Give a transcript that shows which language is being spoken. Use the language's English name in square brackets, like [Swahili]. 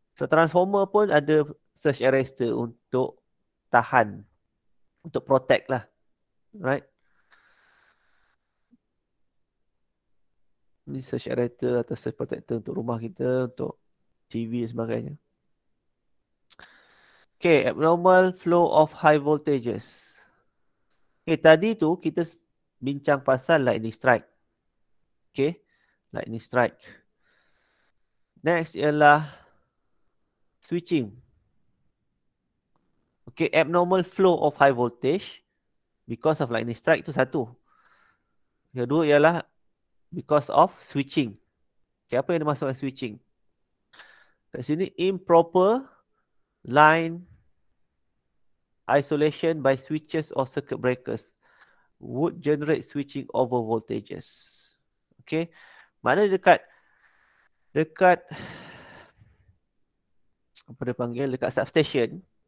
[Malay] So transformer pun ada surge arrestor untuk tahan. [English] Untuk protect [Malay] lah. [English] Right. [Malay] Ni surge arrestor atau surge protector untuk rumah kita. Untuk TV dan sebagainya. Okay. [English] Abnormal flow of high voltages. [Malay] Okay. Tadi tu kita bincang pasal lightning strike. Okay. Lightning strike. [English] Next [Malay] ialah switching. [English] Okay, abnormal flow of high voltage because of lightning strike [Malay] itu satu. Yang kedua ialah [English] because of switching. [Malay] Okay, apa yang dimaksudkan switching? Kat sini [English] improper line isolation by switches or circuit breakers would generate switching over voltages. [Malay] Okay, mana dekat apa dia panggil, dekat substation.